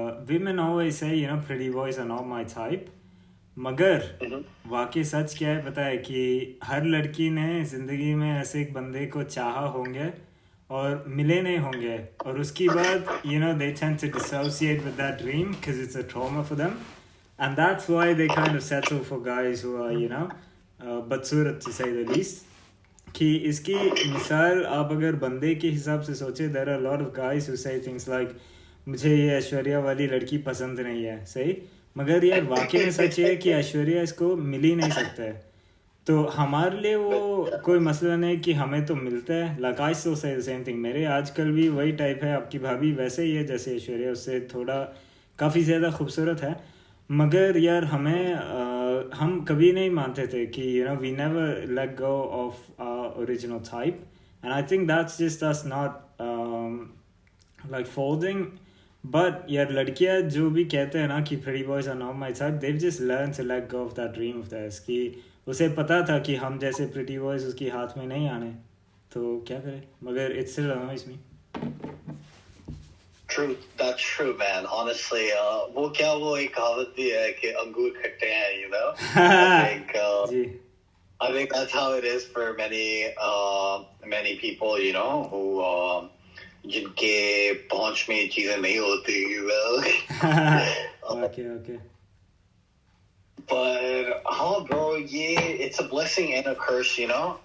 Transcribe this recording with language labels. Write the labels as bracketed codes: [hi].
[en] women always say, you know, pretty boys are not my type, मगर वाकई सच क्या है पता है कि हर लड़की ने ज़िंदगी में ऐसे एक बंदे को चाहा होंगे और मिले नहीं होंगे, और उसकी बाद you know they tend to dissociate with that dream because it's a trauma for them, and that's why they kind of settle for guys who are you know बदसूरत to say the least. [hi] कि इसकी मिसाल आप अगर बंदे के हिसाब से सोचे, there are a lot of guys who say things like मुझे ये ऐश्वर्या वाली लड़की पसंद नहीं है, सही, मगर यार वाकई में सच है कि ऐश्वर्या इसको मिल ही नहीं सकता है. तो हमारे लिए वो कोई मसला नहीं कि हमें तो मिलता है. Like I still say the same thing. मेरे आजकल भी वही टाइप है, आपकी भाभी वैसे ही है जैसे ऐश्वर्या, उससे थोड़ा काफ़ी ज़्यादा खूबसूरत है, मगर यार हम कभी नहीं मानते थे कि you know we never let go of our original type, and I think that's just us not like folding. But यार लड़कियां जो भी कहते हैं ना कि pretty boys are not my type, दे just learn to let go of that dream of that's, कि उसे पता था कि हम जैसे प्रीटी बॉयज उसकी हाथ में नहीं आने, तो क्या करे, मगर it's still annoys मी. [en] True, that's true, man. [hi] Honestly, वो एक कहावत भी है कि अंगूर खट्टे हैं, you know. [en] I think that's how it is for many people, you know, who जिनके पहुंच में चीजें नहीं होती, you know. Okay. But bro, it's a blessing and a curse, you know.